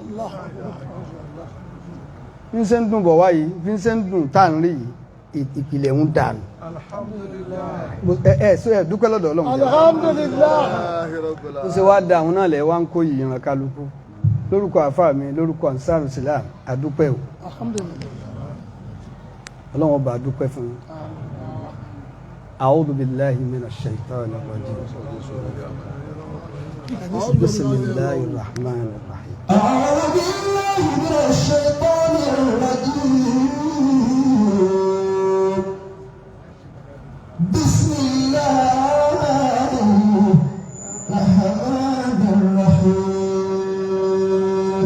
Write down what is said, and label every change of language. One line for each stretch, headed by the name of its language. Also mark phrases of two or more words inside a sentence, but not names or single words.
Yoruba: bí ń ṣe ń dùn bọ̀ wáyìí bí ń ṣe ń dùn tá à ń rí yìí ìpìlẹ̀ ń dànù ẹ dúpẹ́ lọ́dọ̀ Ọlọ́run
Arabic: alhamdulillah
Yoruba: ó ṣe wá da àwọn náà lẹ̀ wá ń kó yìí ìran kálukú lórúkọ àfáà mi lórúkọ Ansarul-Islam àdúpẹ́ o Ọlọ́run ọba àdúpẹ́ fún yín
Arabic: أعوذ بالله من الشيطان الرجيم بسم الله الرحمن الرحيم أعوذ بالله من الشيطان الرجيم بسم الله الرحمن الرحيم